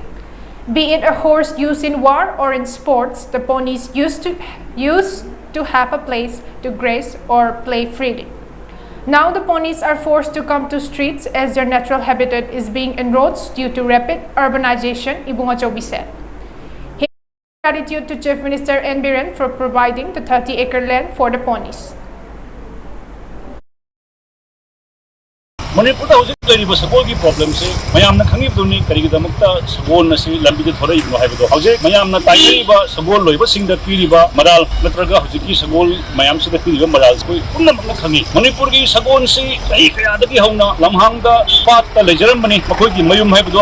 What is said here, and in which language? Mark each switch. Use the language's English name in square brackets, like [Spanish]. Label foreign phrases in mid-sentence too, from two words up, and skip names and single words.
[English] Be it a horse used in war or in sports, the ponies used to have a place to graze or play freely. Now the ponies are forced to come to streets as their natural habitat is being encroached due to rapid urbanization, Ibungachaubi said. Gratitude to Chief Minister N. Biren for providing the 30-acre land for the ponies. [Manipuri] Manipur hojik leiriba sagol gi problem se mayamna khangibduni karigidamukta sagol nasi lambide thorai no haibado hojik mayamna tairiba sagol loiba singda piriba maral natraga hojiki sagol mayam sida piriba maral koi pumnamakna khangi Manipur gi sagol se kai kaya dagi hauna lamhangda pat ta lejaram bani makoi gi mayum haibado